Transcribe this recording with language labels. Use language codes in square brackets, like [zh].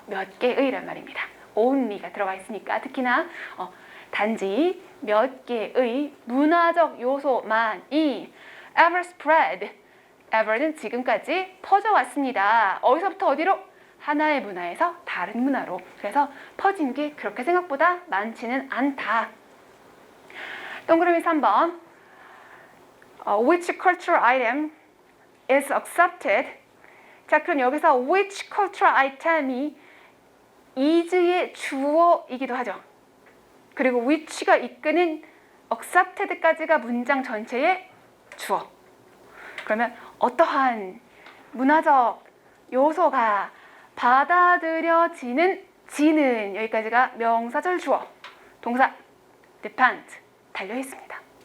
[ko] 몇 개의란 말입니다. only가 들어가 있으니까 특히나 단지 몇 개의 문화적 요소만이 [en] ever spread, [ko] ever는 지금까지 퍼져왔습니다. 어디서부터 어디로? 하나의 문화에서 다른 문화로. 그래서 퍼진 게 그렇게 생각보다 많지는 않다. 동그라미 3번. [en] Which cultural item is accepted? [ko] 자, 그럼 여기서 [en] which cultural item [ko] 이 is의 주어이기도 하죠. 그리고 which가 이끄는 accepted까지가 문장 전체의 주어. 그러면 어떠한 문화적 요소가 받아들여지는 지는 여기까지가 명사절 주어 동사 depend 달려 있습니다.